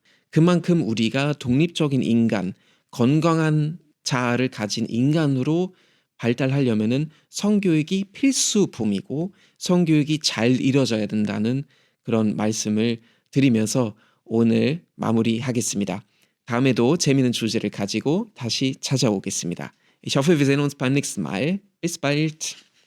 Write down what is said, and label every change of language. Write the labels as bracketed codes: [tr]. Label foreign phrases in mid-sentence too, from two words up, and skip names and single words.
[ko] 그만큼 우리가 독립적인 인간, 건강한 자아를 가진 인간으로 발달하려면은 성교육이 필수품이고 성교육이 잘 이루어져야 된다는 그런 말씀을 드리면서 오늘 마무리하겠습니다. 다음에도 재미있는 주제를 가지고 다시 찾아오겠습니다. [de] Ich hoffe, wir sehen uns beim nächsten Mal. Bis bald.